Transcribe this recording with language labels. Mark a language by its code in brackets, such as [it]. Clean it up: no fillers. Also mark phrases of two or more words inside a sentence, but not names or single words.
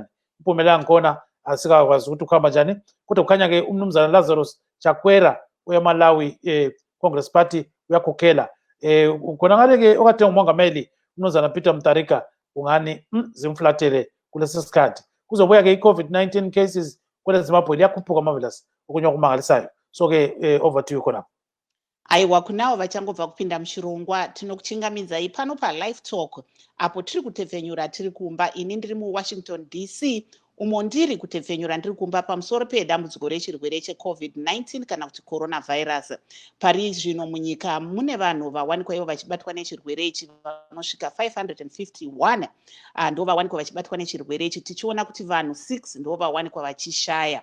[nd] Impumela ngkhona asikakwazi ukuthi ukuhamba njani, kodwa kukhanya ke umnumzana Lazarus Chakwera weMalawi Congress Party uyakhokhela. Khona ngale ke okade ngumongameli umnumzana Peter Mutharika ungani zimflatele kulesi sikhathi. Kuzobuya ke i-COVID-19 cases kwele Zimbabwe liyakhuphuka Marvelous, okunye okumangalisayo. [en] So ke over to you khona. [sn] aiwa kunavo vachangobva kupinda muchirongwa tinokuchingamidzai pano paLiveTalk apo tiri kutepfenyura tiri kumba. Ini ndiri muWashington DC umo ndiri kutepfenyura ndiri kumba pamusoro pedambudziko rechirwere cheCovid-19 kana kuti coronavirus. Pari zvino munyika mune vanhu vawanikwa ivo vachibatwa nechirwere ichi vanosvika 551 ndo vawanikwa vachibatwa nechirwere ichi, tichiona kuti vanhu 6 ndo vawanikwa vachishaya.